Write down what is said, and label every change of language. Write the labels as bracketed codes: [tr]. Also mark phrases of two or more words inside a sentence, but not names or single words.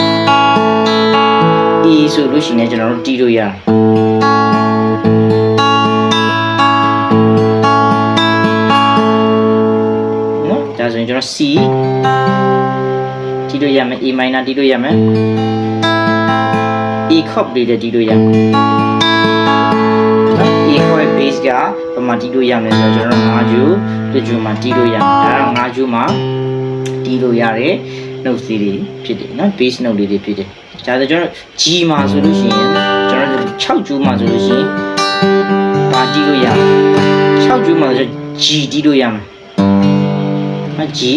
[my] E ဆိုလို့ရှိရင်ကျွန်တော်တို့တီးလို့ရနော်ဒါဆိုရင်ကျွန်တော် C တီးလို့ရမယ် [en] A minor [my] တီးလို့ရမယ် [en] E chord [my] လေးလည်းတီးလို့ရမယ် E [en] chord bass [my] ကပမာတီးလို့ရမယ်ဆိုတော့ကျွန်တော်5ကျူးတစ်ကျူးမှာတီးလို့ရမယ်ဒါက5ကျူးမှာ တီးလို့ရတယ် note စီတွေဖြစ်တယ်နော် [en] bass note [my] လေးတွေဖြစ်တယ်ဒါဆိုကျွန်တော် G မှာဆိုလို့ရှိရင်ကျွန်တော်6ကျူးမှာဆိုလို့ရှိရင်ပါတီးလို့ရမယ်6ကျူးမှာဆို G တီးလို့ရမယ်ဟာ G